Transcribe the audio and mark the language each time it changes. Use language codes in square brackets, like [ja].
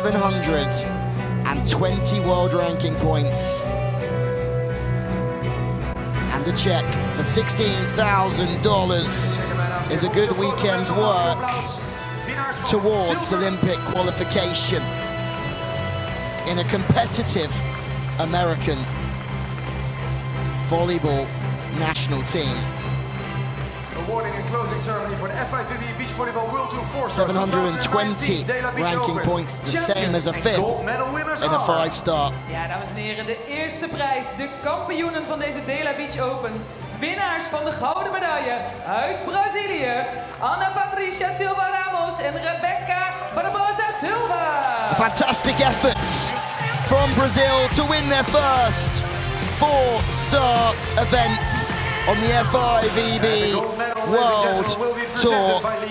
[en] 720 world ranking points and a check for $16,000 is a good weekend's work towards Olympic qualification in a competitive American volleyball national team. Awarding and closing ceremony for the FIVB Beach Volleyball World Tour 4-star 720 ranking points, the same as a fifth in a 5-star. [nl] Ja, dames en heren, de eerste prijs, de kampioenen van deze DELA Beach Open. Winnaars van de gouden medaille uit Brazilië, Ana Patricia Silva Ramos en Rebecca Barbosa Silva. [en] A fantastic effort from Brazil to win their first 4-star event on the FIVB World Tour.